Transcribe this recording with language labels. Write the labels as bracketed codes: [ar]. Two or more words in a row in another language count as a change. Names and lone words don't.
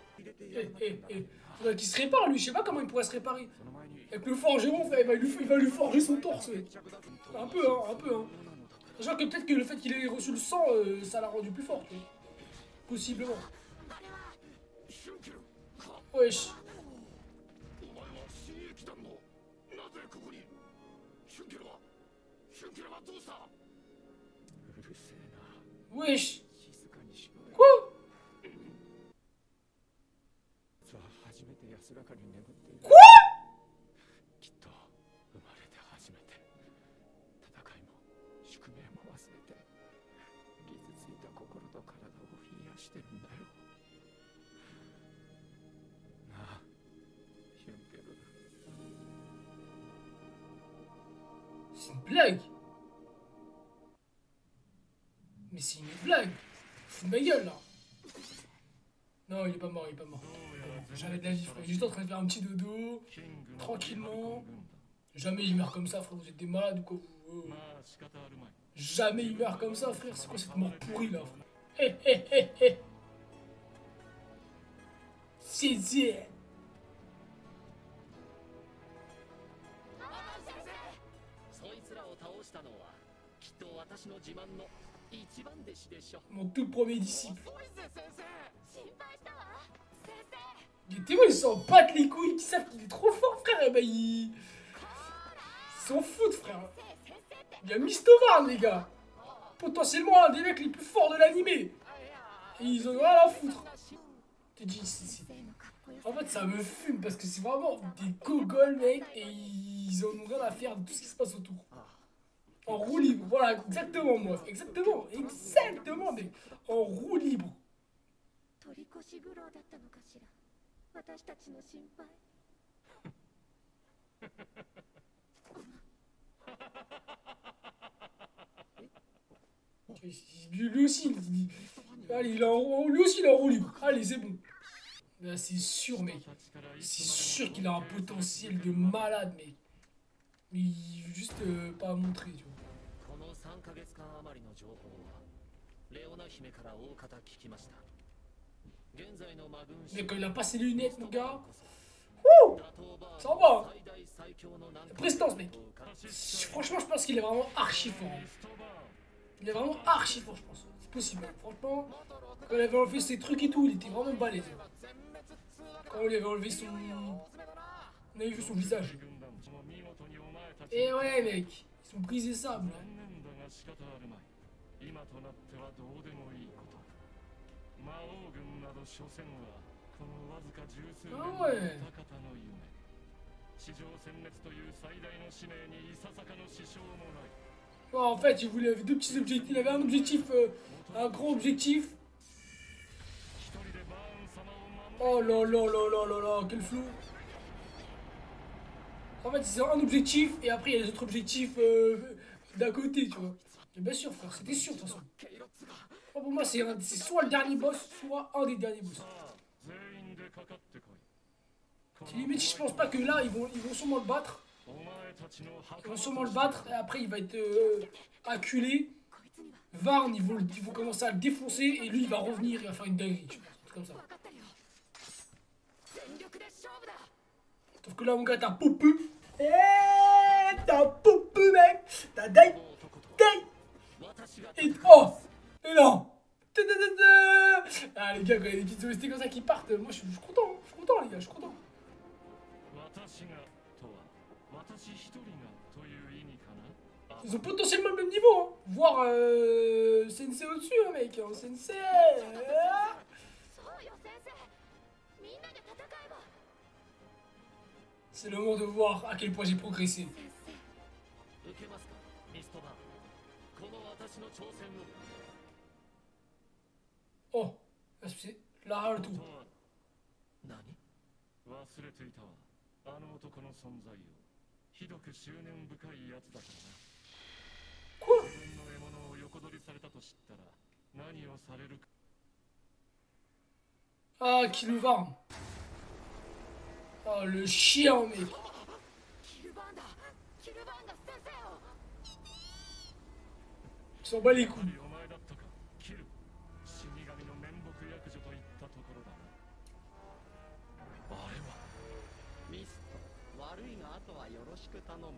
[fr] Faudrait qu'il se répare, lui. Je sais pas comment il pourrait se réparer. Avec le forgeron, il va lui forger son torse. Ouais. Un peu. Sachant que peut-être que le fait qu'il ait reçu le sang, ça l'a rendu plus fort. Possiblement. Wesh. [ja] お前は新駅団のなぜここにヒュンケルはどうした？うるせえな。 [fr] Wesh. [ja] 静かにしろよ。 [fr] Quoi? [ja] さあ初めて安らかに眠っている。 [fr] Quoi? [ja] きっと生まれて初めて戦いも宿命も忘れて傷ついた心と体を癒してるんだよなあヒュンケル。 [fr] C'est une blague. Mais c'est une blague. Fous de ma gueule là. Non, il est pas mort, il est pas mort. Jamais de la vie, frère. Il est juste en train de faire un petit dodo, tranquillement. Jamais il meurt comme ça, frère. Vous êtes des malades ou quoi vous Jamais il meurt comme ça, frère. C'est quoi cette mort pourrie là, frère? Hé hé hé hé. C'est [ja] そいつらを倒したのはきっと私の自慢の一番弟子でしょ。 [fr] mon tout premier disciple. [ja] 遅いぜ先生。心配したわ先生 [fr] Les témoins ils s'en battent les couilles, ils savent qu'il est trop fort, frère. Et bah ils s'en foutent, frère. [ja] 先生って [fr] Il y a Mistovar, les gars. Potentiellement un des mecs les plus forts de l'animé. Et ils en ont rien à foutre. Je te dis, [ja] 先生のかっこよさ [fr] en fait, ça me fume parce que c'est vraiment des gogoles, mec. Et ils en ont rien à faire de tout ce qui se passe autour. En roue libre, voilà, exactement, moi. Exactement, mec. En roue libre. [ja] 取り越し苦労だったのかしら私たちの心配 [fr] Lui aussi, allez, lui aussi, il est en roue libre. Allez, c'est bon. Là, c'est sûr, mec. C'est sûr qu'il a un potentiel de malade, mec. Mais il veut juste pas montrer, tu vois. [ja] この3ヶ月間余りの情報はレオナ姫から大方聞きました。現在のマグン [fr] Mais quand il a pas ses lunettes, mon gars. [ja] 打 Wouh! 倒バー [fr] Ça va. [ja] 最大最強の難関 [fr] Prestance, mec. Franchement, je pense qu'il est vraiment archi fort. Il est vraiment archi fort, je pense. C'est possible. Franchement, quand il avait enlevé ses trucs et tout, il était vraiment balèze. Quand on lui avait enlevé son... On avait vu son visage. Et ouais, mec. Ils sont brisés sable. [ja] 残念だが仕方あるまい。今となってはどうでもいいこと。魔王軍など所詮はこのわずか十数年のあおい高田の夢。地上殲滅という最大の使命にいささかの支障もない。 [fr] Bon, en fait, il voulait deux petits objectifs. Il avait un objectif, un grand objectif. [ja] 一人でバーン様を守る。 [fr] Oh là là là là là là, quel flow. En fait, c'est un objectif et après il y a les autres objectifs d'à côté, tu vois. Et bien sûr, frère, c'était sûr de toute façon. Oh, pour moi, c'est soit le dernier boss, soit un des derniers boss. [ja] 全員でかかってこい。 [fr] C'est limite, je pense pas que là, ils vont sûrement le battre. [ja] お前たちの [fr] Ils vont sûrement le battre et après il va être acculé. [ja] こいつには [fr] Varn, ils vont commencer à le défoncer et lui il va revenir, il va faire une dinguerie, tu vois. Un truc comme ça. [ja] 分かってるよ全力で勝負だ [fr] Sauf que là, mon gars, t'as Popu. Eh, t'as Popu, mec. T'as Dai. [ja] 男と [fr] Dai. [ja] 私が [fr] Et oh. Et non. Ah, les gars, quand il y a des petites OST comme ça qui partent, moi je suis content. Hein. Je suis content, les gars, je suis content. [ja] 私がとは私一人がという意味かな。 [fr] Ils ont potentiellement le même niveau, hein. Voire Sensei au-dessus, hein, mec. Hein. Sensei. [ja] そうよ先生みんなで戦えば [fr] C'est le moment de voir à quel point j'ai progressé. [ja] 先生受けますかミストバーン。この私の挑戦を。 [fr] Oh, c'est là le tout. [ja] とは何？忘れていたわ。あの男の存在を。ひどく執念深いやつだからな。 [fr] Quoi? [ja] 自分の獲物を横取りされたと知ったら何をされるか。 [fr] Ah, qui le Varn. Oh, le chien, mec. [ja] キルバーンだキルバーンが先生を [fr] Il s'en bat les [ja] やは [fr] couilles. [ja] りお前だったか。キル。死神の面目役女といったところだな。あれは。ミスト、悪いがあとはよろしく頼むよ。